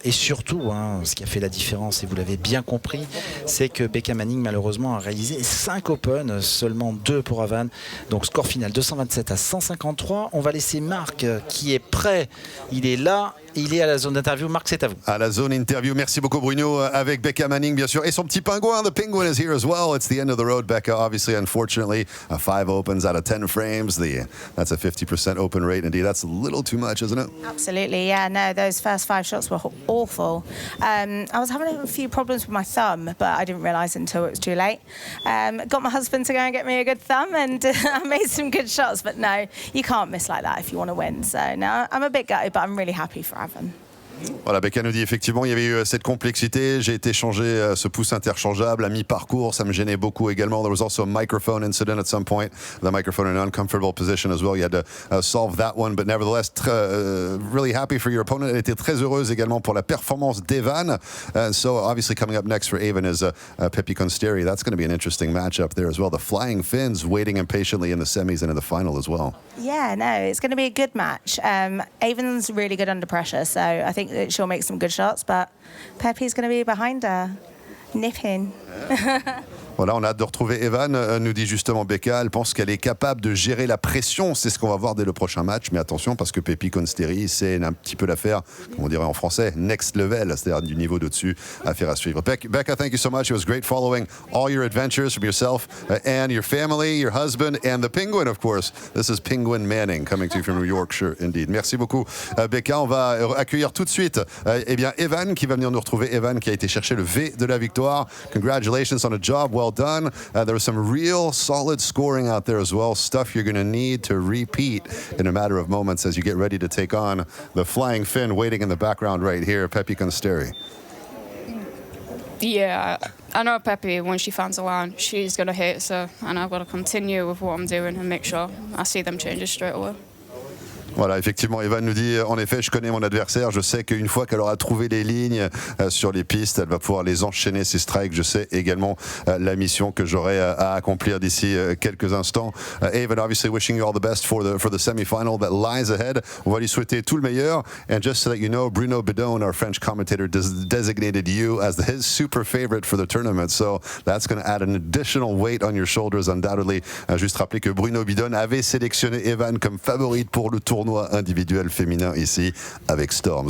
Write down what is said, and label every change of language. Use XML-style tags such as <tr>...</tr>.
<fr>Et surtout, ce qui a fait la différence, et vous l'avez bien compris, c'est que Becca Manning malheureusement a réalisé 5 open, seulement 2 pour Evan. Donc score final 227 à 153. On va laisser Marc qui est prêt. Il est là. Il est à la zone d'interview. Marc, c'est à vous. À la zone interview. Merci beaucoup, Bruno. Avec Becca Manning, bien sûr. Et son petit pingouin.</fr> <en>The penguin is here as well. It's the end of the road, Becca. Obviously, unfortunately, 5 opens out of 10 frames. That's a 50% open rate. Indeed, that's a little too much, isn't it? Absolutely, yeah. No, those first 5 shots were awful. I was having a few problems with my thumb, but I didn't realise until it was too late. Got my husband to go and get me a good thumb, and I made some good shots. But no, you can't miss like that if you want to win. So no, I'm a bit gutted, but I'm really happy for Evan.</en> <fr>Voilà, Becca nous dit effectivement il y avait eu cette complexité. J'ai été changé ce pouce interchangeable à mi-parcours, ça me gênait beaucoup également.</fr> <en>There was also a microphone incident at some point. The microphone in an uncomfortable position as well. You had to solve that one, but nevertheless, really happy for your opponent.</en> <fr>Elle était très heureuse également pour la performance d'Evan.</fr> <en>So obviously coming up next for Evan is Pepi Consteri. That's going to be an interesting matchup there as well. The Flying Finns waiting impatiently in the semis and in the final as well. Yeah, no, it's going to be a good match. Evan's really good under pressure, so I think that she'll make some good shots, but Pepi's going to be behind her, nipping.</en> <fr>Voilà, on a hâte de retrouver Evan, nous dit justement Becca. Elle pense qu'elle est capable de gérer la pression. C'est ce qu'on va voir dès le prochain match. Mais attention, parce que Pepi Consteri, c'est un petit peu l'affaire, comme on dirait en français,</fr> <en>next level,</en> <fr>c'est-à-dire du niveau d'au-dessus, affaire à suivre.</fr> <en>Becca, thank you so much. It was great following all your adventures from yourself and your family, your husband, and the penguin, of course. This is Penguin Manning, coming to you from Yorkshire, indeed.</en> <fr>Merci beaucoup, Becca. On va accueillir tout de suite Evan, qui va venir nous retrouver. Evan, qui a été chercher le V de la victoire.</fr> <en>Congratulations on a job well done. There was some real solid scoring out there as well. Stuff you're going to need to repeat in a matter of moments as you get ready to take on the Flying Finn waiting in the background right here, Pepi Consteri. Yeah, I know Pepi, when she finds a line, she's going to hit, so and I've got to continue with what I'm doing and make sure I see them changes straight away.</en> <fr>Voilà, effectivement, Evan nous dit, en effet, je connais mon adversaire, je sais qu'une fois qu'elle aura trouvé les lignes sur les pistes, elle va pouvoir les enchaîner, ces strikes. Je sais également la mission que j'aurai à accomplir d'ici quelques instants.</fr> <en>Evan, obviously wishing you all the best for the semi-final that lies ahead.</en> <fr>On va lui souhaiter tout le meilleur.</fr> <en>And just so that you know, Bruno Bidon, our French commentator, designated you as his super favorite for the tournament. So that's going to add an additional weight on your shoulders, undoubtedly.</en> <fr>Juste rappeler que Bruno Bidon avait sélectionné Evan comme favorite pour le tournoi individuel féminin ici avec Storm.</fr>